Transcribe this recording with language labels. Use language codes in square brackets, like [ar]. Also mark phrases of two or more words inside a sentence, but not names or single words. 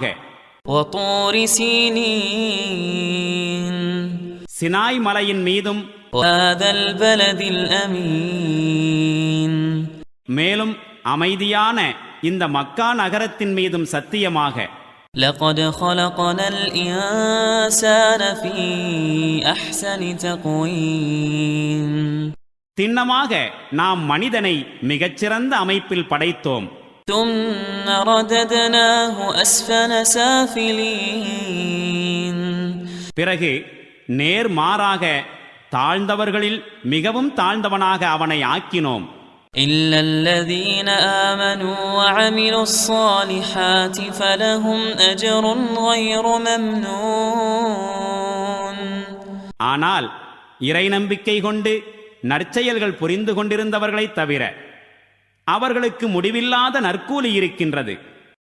[ar] وطور سينين. [ta] சினாய் மலையின் மீதும். [ar] وهذا البلد الأمين. [ta] மேலும் அமைதியான இந்த மக்கா நகரத்தின் மீதும் சத்தியமாக. [ar] லகத் خلقنا الإنسان في أحسن تقويم. [ta] திண்ணமாக நாம் மனிதனை மிகச்சிறந்த அமைப்பில் படைத்தோம். [ar] ثم رددناه أسفل سافلين. [ta] பிறகு நேர்மாறாக தாழ்ந்தவர்களில் மிகவும் தாழ்ந்தவனாக அவனை ஆக்கினோம். [ar] إلا الذين آمنوا وعملوا الصالحات فلهم أجر غير ممنون. [ta] ஆனால் இறை நம்பிக்கை கொண்டு நற்செயல்கள் புரிந்து கொண்டிருந்தவர்களைத் தவிர அவர்களுக்கு முடிவில்லாத நற்கூலி இருக்கின்றது.